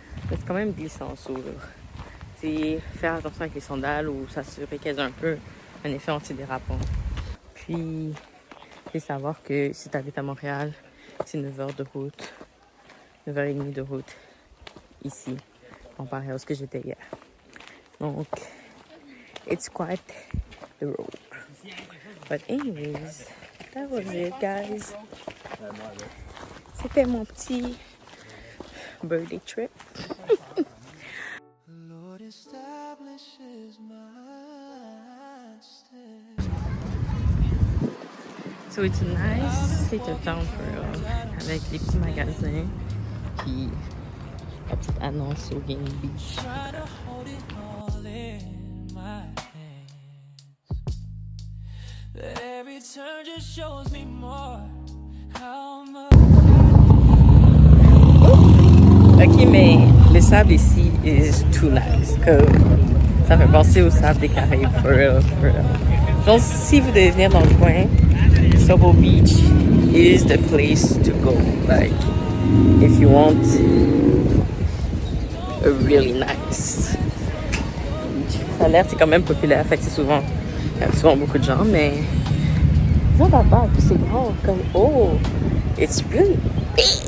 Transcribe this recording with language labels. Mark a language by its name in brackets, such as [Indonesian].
[French] Mais c'est quand même glissant, faire attention avec les sandales ou s'assurer qu'elles ont un peu un effet antidérapant. Puis, il faut savoir que si tu habites à Montréal, c'est 9h de route, 9h30 de route ici, comparé à ce que j'étais hier. Donc, [English] it's quite the road. But anyways, that was it, guys. [French] C'était mon petit birthday trip. [English] Lord establishes my steps. So it's a nice little town for real, [French] avec les petits magasins, puis la petite annonce au Game Beach. [English] Try to hold it all in my hands, but every turn just shows me more how much. [French] Ok, mais le sable ici [English] is too nice. [French] Comme, ça fait penser au sable des Caraïbes, [English] for real, for real. [French] Donc, si vous devez venir dans le coin, Sobo Beach [English] is the place to go. Like, if you want a really nice beach. [French] Ça a l'air, c'est quand même populaire, fait que c'est souvent, il y a souvent beaucoup de gens, mais non, là-bas, c'est grand, comme, [English] oh, it's really big.